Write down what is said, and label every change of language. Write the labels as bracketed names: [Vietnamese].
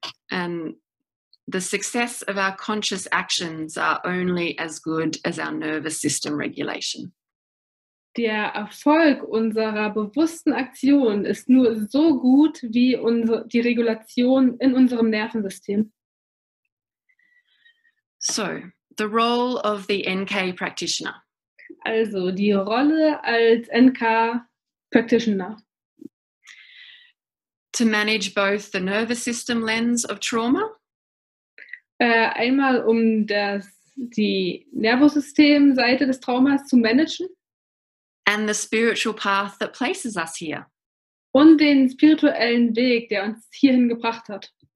[English] And the success of our conscious actions are only as good as our nervous system regulation. [German] Der Erfolg unserer bewussten Aktion ist nur so gut wie die Regulation in unserem Nervensystem. [English] So, the role of the NK practitioner. [German] Also die Rolle als NK Practitioner. [English] To manage both the nervous system lens of trauma. [German] Einmal um die Nervensystemseite des Traumas zu managen. [English] And the spiritual path that places us here. [German] Und den spirituellen Weg, der uns hierhin gebracht hat.